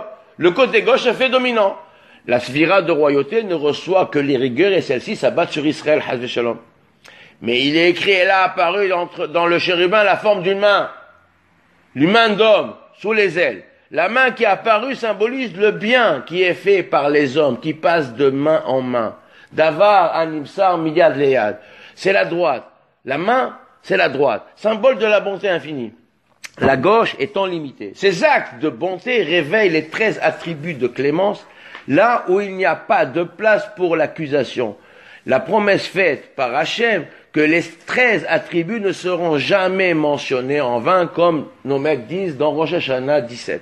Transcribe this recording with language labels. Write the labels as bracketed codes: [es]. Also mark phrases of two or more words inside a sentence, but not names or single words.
[fr] Le côté gauche se fait dominant. La sphira de royauté ne reçoit que les rigueurs et celles-ci s'abattent sur Israël, [he] חס ושלום. [fr] Mais il est écrit, elle a apparu dans le chérubin la forme d'une main. Une main d'homme, sous les ailes. La main qui est apparue symbolise le bien qui est fait par les hommes, qui passe de main en main. [he] דבר הנמסר מיד ליד. [fr] C'est la droite. La main, c'est la droite. Symbole de la bonté infinie. La gauche étant limitée. Ces actes de bonté réveillent les 13 attributs de clémence, là où il n'y a pas de place pour l'accusation. La promesse faite par Hachem que les 13 attributs ne seront jamais mentionnés en vain, comme nos maîtres disent dans Rosh Hashanah 17.